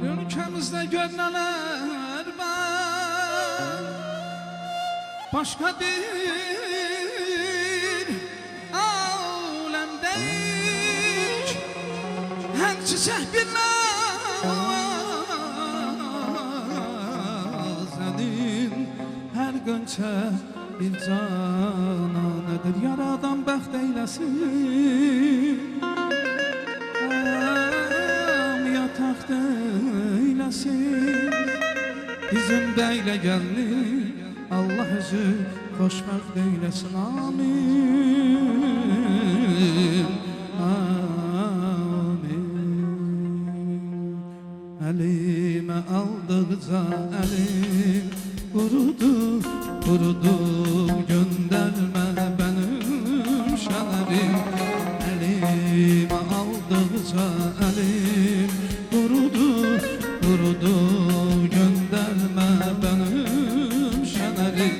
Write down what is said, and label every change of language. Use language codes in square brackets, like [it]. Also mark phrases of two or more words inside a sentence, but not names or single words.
[tr] Ülkemizde görülenler var, başka bir alemdeyiz. Her çiçek bir nazenin, her gönçe bir cananedir. [az] Yaradan bəxt eyləsin, yataq eyləsin. Bizim bəylə gəlin, Allah özü xoşbəxt eyləsin. Amin, amin. Əlimə aldıqca əlim qurudu, [tr] kurudu, gönderme benim şanerim. Elime aldıkça elim kurudu, kurudu, gönderme benim şanerim.